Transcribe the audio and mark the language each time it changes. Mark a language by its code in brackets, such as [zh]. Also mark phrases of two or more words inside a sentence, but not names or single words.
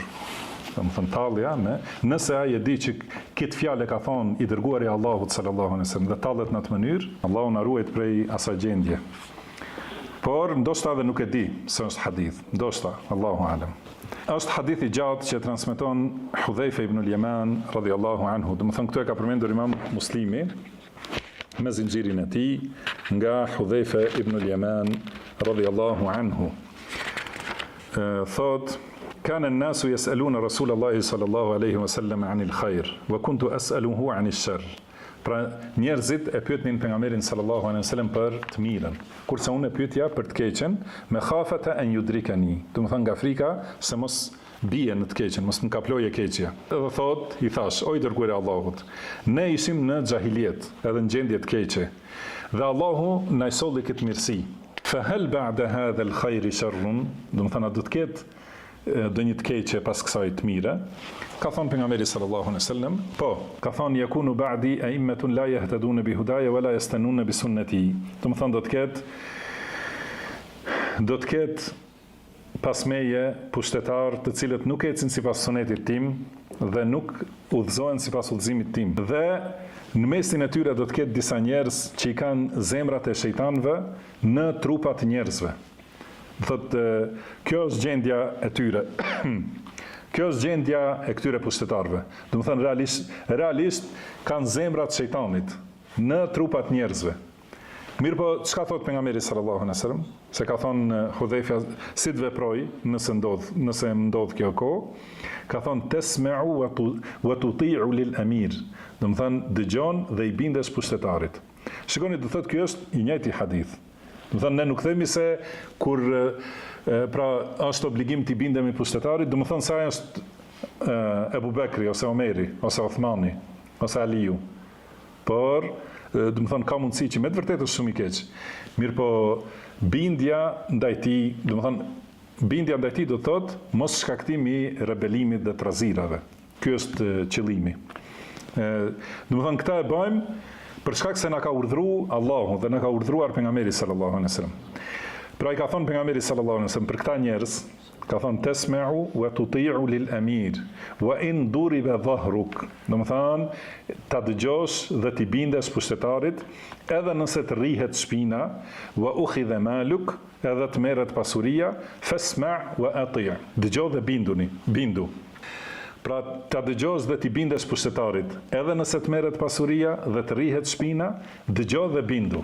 [sq] Do të thënë tallja me, nëse ai e di që këtë fjalë ka thonë i dërguari i Allahut [ar] صلى الله عليه وسلم [sq] dhe tallet në atë mënyrë, Allahu na ruajt prej asaj gjendje. Por ndoshta edhe nuk e di se është hadith, ndoshta, [ar] الله أعلم. [sq] Është hadith i gjatë që transmeton Hudhaifa ibn al-Yaman [ar] رضي الله عنه. [sq] Do të thënë këtu e ka përmendur Imam Muslimi me zinxhirin e tij nga Hudhaifa ibn al-Yaman [ar] رضي الله عنه. Thot كان الناس يسألون رسول الله صلى الله عليه وسلم عن الخير وكنت أسأله عن الشر. [sq] Pra njerëzit e pyetnin pejgamberin [ar] صلى الله عليه وسلم [sq] për të mirën, kurse unë e pyetja për të keqen, me [ar] مخافة أن يدركني. [sq] Do të thonë nga frika se mos bie në të keqen, mos më kaploje keqja. Edhe thot, i thash, o i dërguari i Allahut, ne ishim në xahiliet, edhe në gjendje të keqe. Dhe Allahu na i solli këtë mirësi. [ar] فهل بعد هذا الخير شر? [sq] Do të thonë do të ketë do një të keqe pas kësaj të mire. Ka thonë pejgamberi [ar] صلى الله عليه وسلم, [sq] po, ka thonë [ar] يكون بعدي أئمة لا يهتدون بهداي ولا يستنون بسنتي. [sq] Do të thonë do të ketë pas meje pushtetar të cilët nuk ecin sipas sunetit tim dhe nuk udhëzohen sipas udhëzimit tim. Dhe në mesin e tyre do të ketë disa njerëz që i kanë zemrat e shejtanëve në trupat e njerëzve. Thotë, kjo është gjendja e tyre. Kjo është gjendja e këtyre pushtetarëve. Do të thënë realisht kanë zemrat e shejtanit në trupat e njerëzve. Mirë po, çka thot pejgamberi [ar] صلى الله عليه وسلم? [sq] Se ka thonë Hudhaifa, si të veproj nëse ndodh kjo kohë, ka thonë [ar] تسمع وتطيع للأمير. [sq] Do të thënë dëgjon dhe i bindesh pushtetarit. Shikoni, do thotë ky është i njëjti hadith. Do thënë ne nuk themi se kur pra është obligim të bindemi pushtetarit, do të thënë se ai është Ebu Bekri ose Omeri ose Uthmani ose Aliu. Por do të thënë ka mundësi që me të vërtetë është shumë i keq. Mirë po bindja ndaj tij, do të thënë bindja ndaj tij do thotë mos shkaktimi i rebelimit dhe trazirave. Ky është qëllimi. Do të thënë këta e bëjmë për shkak se na ka urdhëruar Allahu dhe na ka urdhëruar pejgamberi [ar] صلى الله عليه وسلم. [sq] Pra i ka thonë pejgamberi [ar] صلى الله عليه وسلم [sq] për këta njerëz, ka thonë [ar] تسمع وتطيع للأمير وإن ضرب ظهرك. [sq] Do të thonë ta dëgjosh dhe ti bindesh pushtetarit edhe nëse të rrihet shpina, [ar] وأخذ مالك, [sq] edhe të merret pasuria, [ar] فاسمع وأطع'. [sq] Dëgjoj dhe bindu. Pra ta dëgjosh dhe ti bindesh pushtetarit, edhe nëse të merret pasuria dhe të rrihet shpina, dëgjoj dhe bindu.